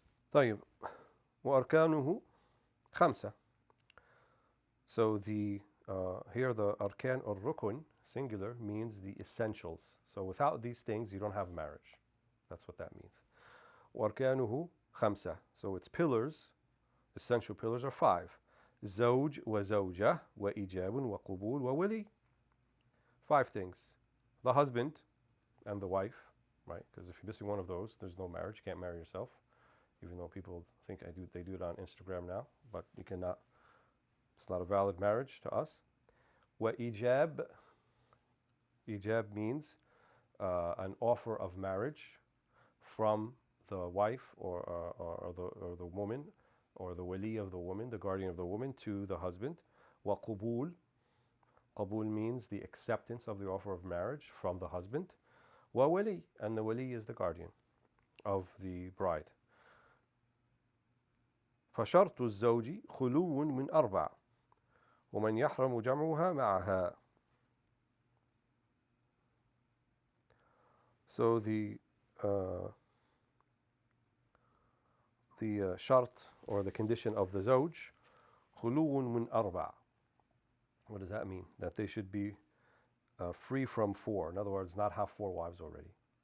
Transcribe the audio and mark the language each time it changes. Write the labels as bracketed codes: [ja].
[ar] طيب وأركانه خمسة. [en] So here the arkan or rukun, singular, means the essentials. So without these things, you don't have marriage. That's what that means. [ar] وأركانه خمسة. [en] So its pillars, essential pillars, are 5. [ar] زوج وزوجة وإيجاب وقبول وولي. [en] 5 things. The husband and the wife, right? Because if you're missing one of those, there's no marriage. You can't marry yourself, even though people think they do it on Instagram now, but you cannot. It's not a valid marriage to us. [ar] وإيجاب. [en] Ijab means an offer of marriage from the wife or the woman, or the wali of the woman, the guardian of the woman, to the husband. [ar] وقبول. [en] Qabul means the acceptance of the offer of marriage from the husband. [ar] وولي, [en] and the wali is the guardian of the bride. [ar] فشرط الزوج خلو من 4 ومن يحرم جمعها معها. [en] So the shart, or the condition of the zawj, [ar] خلو من 4. [en] What does that mean? That they should be free from 4. In other words, not have 4 wives already.